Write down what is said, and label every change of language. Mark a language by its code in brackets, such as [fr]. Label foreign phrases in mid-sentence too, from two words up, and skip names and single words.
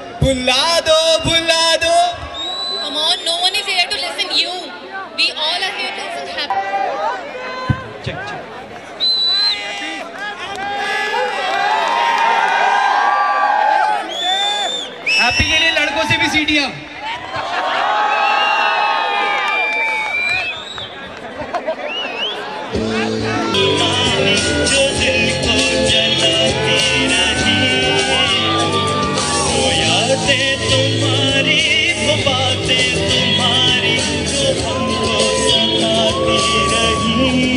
[hi] भुला दो भुला दो। [en] Come on, no one is here to listen you. We all are here to listen happy. [hi] हैप्पी के लिए लड़कों से भी सीटियां। जो दिल को जलाती रही, वो यादें तुम्हारी, वो बातें तुम्हारी जो हमको सताती रही।